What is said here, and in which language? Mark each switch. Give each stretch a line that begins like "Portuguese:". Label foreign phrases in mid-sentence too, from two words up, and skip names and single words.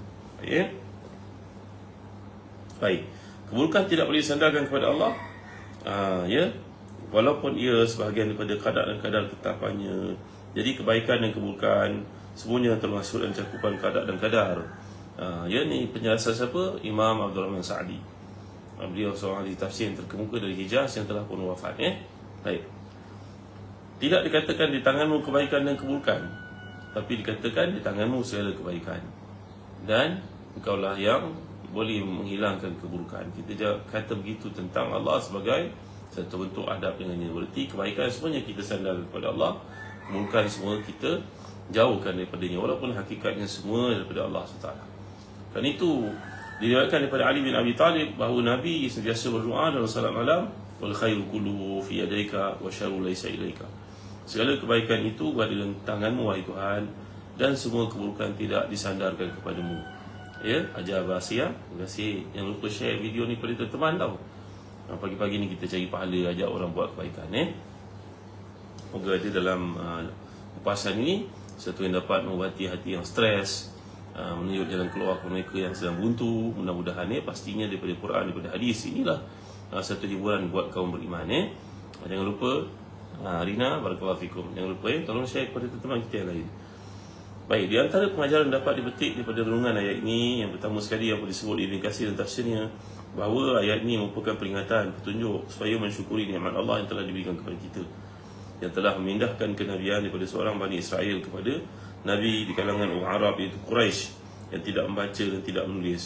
Malay: Ya. Baik. Keburukan tidak boleh disandarkan kepada Allah. Ya. Walaupun ia sebahagian daripada kadar dan kadar ketetapannya. Jadi kebaikan dan keburukan semuanya termasuk dalam cakupan kadar dan kadar. Ya, ni penjelasan siapa? Imam Abdul Rahman Sa'di. Beliau seorang ahli tafsir yang terkemuka dari Hijaz yang telah pun wafat. Baik. Tidak dikatakan di tanganmu kebaikan dan keburukan, tapi dikatakan di tanganmu segala kebaikan, dan engkaulah yang boleh menghilangkan keburukan. Kita kata begitu tentang Allah sebagai satu bentuk adab dengannya. Berarti kebaikan semuanya kita sandarkan kepada Allah, keburukan semua kita jauhkan daripadanya, walaupun hakikatnya semua daripada Allah SWT. Kan itu diriwayatkan daripada Ali bin Abi Talib bahawa Nabi sentiasa berdoa dalam salat malam,
Arabic: والخير كله في يديك والشر ليس إليك.
Malay: Segala kebaikan itu berada dalam tanganmu wahai Tuhan, dan semua keburukan tidak disandarkan kepadamu. Ya, ajar bahasa. Terima kasih. Jangan lupa share video ni pada teman-teman tau. Pagi-pagi ni kita cari pahala, ajak orang buat kebaikan. Moga ada dalam upasan ini satu yang dapat mengubati hati yang stres, menunjuk jalan keluar kepada mereka yang sedang buntu. Mudah-mudahan pastinya daripada Quran, daripada hadis. Inilah satu hiburan buat kaum beriman. Jangan lupa Rina,
Arabic: بارك الله فيكم.
Malay: Jangan lupa tolong share kepada teman-teman kita yang lain. Baik, di antara pengajaran dapat dipetik daripada renungan ayat ini, yang pertama sekali yang disebut Ibn Katsir dan tafsirnya, bahawa ayat ini merupakan peringatan, petunjuk supaya mensyukuri nikmat Allah yang telah diberikan kepada kita, yang telah memindahkan kenabian daripada seorang Bani Israel kepada Nabi di kalangan orang Arab, iaitu Quraisy, yang tidak membaca dan tidak menulis.